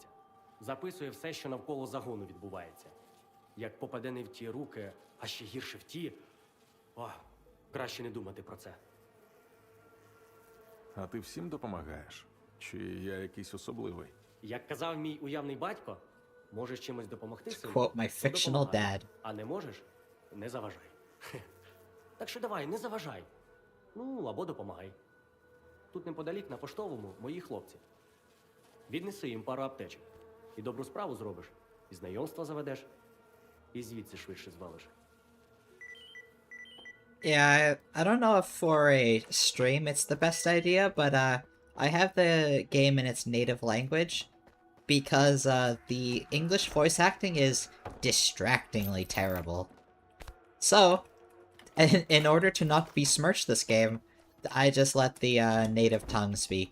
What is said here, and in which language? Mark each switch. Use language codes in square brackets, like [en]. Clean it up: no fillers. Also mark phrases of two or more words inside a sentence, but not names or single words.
[uk] Записує все, що навколо загону відбувається. Як попаде не в ті руки, а ще гірше в ті, краще не думати про це. А ти всім допомагаєш? Чи я якийсь особливий? Як казав мій уявний батько, можеш чимось допомогти [en] To [uk] сину, [en] quote my [uk] то [en] fictional [uk] допомагай. [en] dad. [uk] А не можеш – не заважай. Так що давай, не заважай. Ну, або допомагай. Тут неподалік на поштовому мої хлопці. Віднеси їм пару аптечок. І добру справу зробиш, і знайомства заведеш, і звідси швидше звалиш. [en] Yeah, I don't know if for a stream it's the best idea, but I have the game in its native language because the English voice acting is distractingly terrible. So, in order to not besmirch this game, I just let the native tongue speak.